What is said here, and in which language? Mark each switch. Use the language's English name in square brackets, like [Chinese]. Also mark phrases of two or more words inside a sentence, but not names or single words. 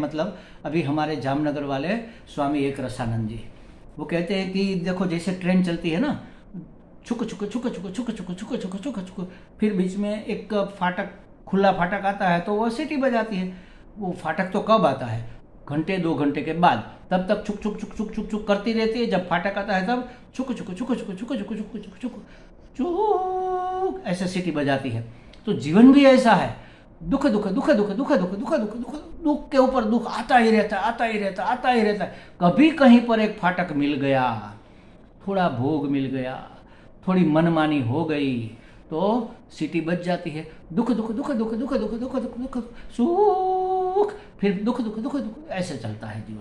[Hindi] मतलब अभी हमारे जामनगर वाले स्वामी एक रसानंद जी, वो कहते हैं कि देखो जैसे ट्रेन चलती है ना, छुक छुक छुक छुक छुक छुक छुक छुक छुक छुक, फिर बीच में एक फाटक, खुला फाटक आता है तो वह सीटी बजाती है। वो फाटक तो कब आता है, घंटे 2 घंटे के बाद, तब तक छुक छुक छुक छुक छुक छुक करती रहती है, जब फाटक आता है तब छुक छुक छुक छुक छुक छुक छुक छुक छुक चुक ऐसे सीटी बजाती है। तो जीवन भी ऐसा है, दुख दुख दुख दुख दुख दुख दुख दुख दुख दुख के ऊपर दुख आता ही रहता है, आता ही रहता है, आता ही रहता है। कभी कहीं पर एक फाटक मिल गया, थोड़ा भोग मिल गया, थोड़ी मनमानी हो गई तो सीटी बज जाती है, दुख दुख दुख दुख दुख दुख दुख दुख दुख सुख, फिर दुख दुख दुख दुख, ऐसे चलता है जीवन।